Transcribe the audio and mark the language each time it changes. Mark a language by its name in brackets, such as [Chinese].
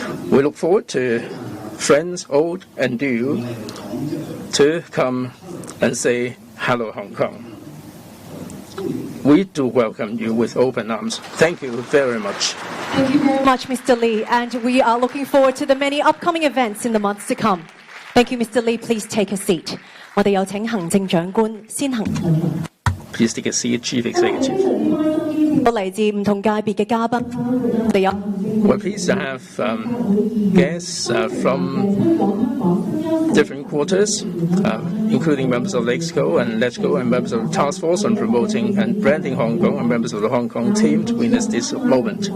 [English] We look forward to friends old and new to come and say Hello, Hong Kong. We do welcome you with open arms. Thank you very much. Thank you very much, Mr. Lee, and we are looking forward to the many upcoming events in the months to come. Thank you, Mr. Lee. Please take a seat. [Cantonese] 我哋有請行政長官先行。 [English] Please take a seat, Chief Executive. [Cantonese] 嚟自唔同界別嘅嘉賓，我哋有 [English] We're pleased to have guests from different quarters, including members of LexCo and LetGo and members of the Task Force on Promoting and Branding Hong Kong and members of the Hong Kong team to witness this moment.